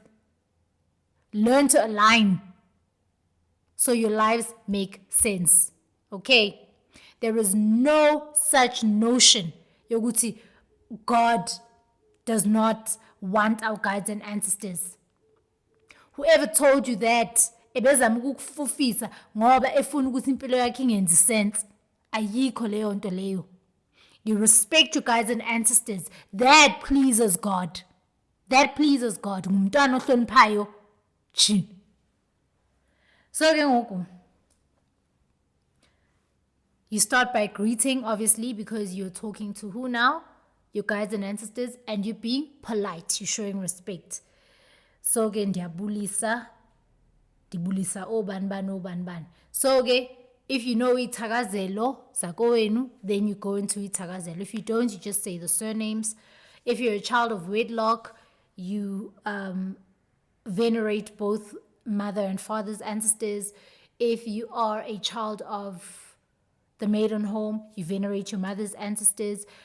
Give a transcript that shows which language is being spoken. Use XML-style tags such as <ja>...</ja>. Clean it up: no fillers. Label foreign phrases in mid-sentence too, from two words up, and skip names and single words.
<en>Learn to align so your lives make sense. Okay? There is no such notion yokuthi God does not want our guides and ancestors. Whoever told you that</en> <xh>ebezama ukukufufisa ngoba efuna ukuthi impilo yakhe ingenzi sense, ayikho leyo nto leyo.</xh> <en>You respect your guides and ancestors. That pleases God. That pleases God.</en> <xh>Ngumntwana ohloniphayo. So ke ngoku,</xh> <en>you start by greeting, obviously, because you're talking to who now? Your guides and ancestors, and you're being polite. You're showing respect. So</en> <xh>ke ndiyabulisa oban. So ke,</xh> <en>if you know</en> <xh>itakazelo zakowenu,</xh> <en>then you go into itakazelo. If you don't, you just say the surnames. If you're a child of wedlock, you venerate both mother and father's ancestors. If you are a child of the maiden home, you venerate your mother's ancestors.</en>